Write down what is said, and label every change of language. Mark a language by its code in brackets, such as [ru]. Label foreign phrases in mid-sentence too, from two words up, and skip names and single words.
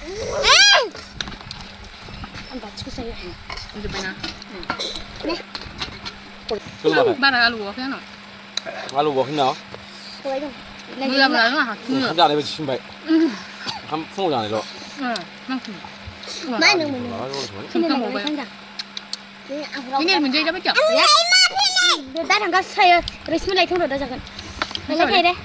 [brx] आं बाथिखौ जायो जोब्बायना सोलोङाखै बारा आलु बावाखै आंनाव आलु बावाखै नाव सबाय दं मोजां आंहा ओंखाम जानाय बायदि सिनबाय ओंखाम फुङाव जानायल' मा होनदोंमोन [id] ini menjadi apa cak? Ya, dah nggak saya resmi lagi tuh udah jangan. Lagi deh.